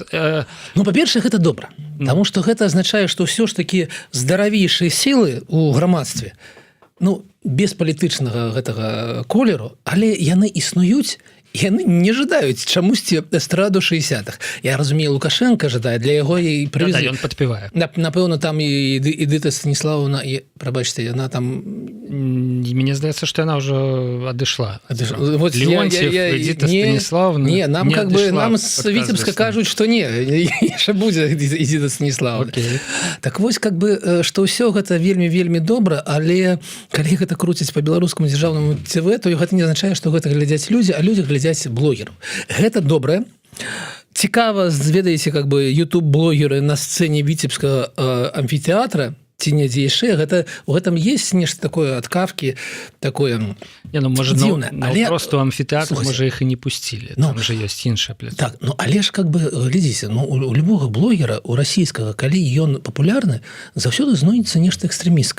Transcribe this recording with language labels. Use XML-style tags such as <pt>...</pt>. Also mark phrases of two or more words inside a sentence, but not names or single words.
<be>Ну, па-першае, гэта добра, таму што гэта азначае, што ўсё ж такі здаравейшыя сілы ў грамадстве, ну, без палітычнага гэтага колеру, але яны існуюць, яны не жадаюць чамусьці эстраду 60-х. Я разумею, Лукашенко жадае, для яго і Да, прывезлі. ён падпявае. Напэўна, там і Эдыта Станіславовна, прабачце, яна там... Мне здаецца, што яна ўжо адышла. Вот Леонтьев, Эдита Станіславовна. Не, нам</be> <ru>как бы,</ru> <be>нам з Віцебска кажуць, што не, яшчэ будзе Эдита Станіславовна. Так вось,</be> <ru>как бы,</ru> <be>што ўсё гэта вельмі-вельмі добра, але калі гэта круціць па беларускаму дзяржаўнаму ТВ, то гэта не азначае, што гэта глядзяць людзі, а людзі глядзяць блогераў. Гэта добра. Цікава, ведаеце,</be> <ru>как бы</ru> <be>YouTube-блогеры на сцэне Віцебскага амфітэатра, ці недзе яшчэ, гэта у гэтым есть нешта такое ад Кафкі, такое дзіўнае. Але просто амфітэатр, можа, іх і не пусцілі. Там жа ёсць іншая пляцоўка. Так, ну але ж</be> <ru>как бы,</ru> <be>глядзіце, ну у любога блогера, у расійскага, калі ён папулярны, заўсёды знойдзецца нешта экстрэмісцкае.</be>